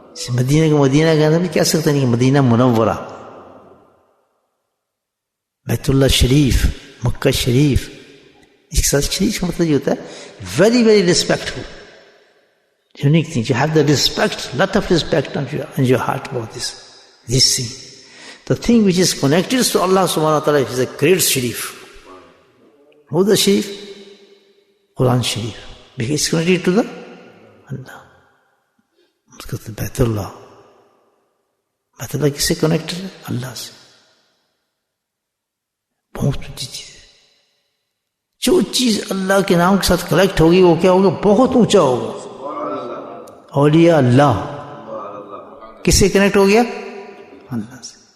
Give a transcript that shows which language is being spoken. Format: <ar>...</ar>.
<ur>مدینہ کا مدینہ کہنا بھی کہہ سکتے نہیں، مدینہ منورہ، بیت اللہ شریف، مکہ شریف، اس کے ساتھ شریف کا مطلب یہ ہوتا ہے</ur> <en>Very very respectful, unique thing. You have the respect, lot of respect in your heart about this thing. The thing which is connected to Allah subhanahu wa ta'ala is a great Sharif. Who the Sharif? Quran Sharif. Because it's connected to the Allah.</en> <ur>اس کا بیت اللہ، بیت اللہ کس سے connected ہے؟ اللہ سے. بہت اونچی چیز ہے. جو چیز اللہ کے نام کے ساتھ کنیکٹ ہوگی وہ کیا ہوگا؟ بہت اونچا ہوگا. اولیاء اللہ کس سے کنیکٹ ہو گیا؟ اللہ سے.</ur>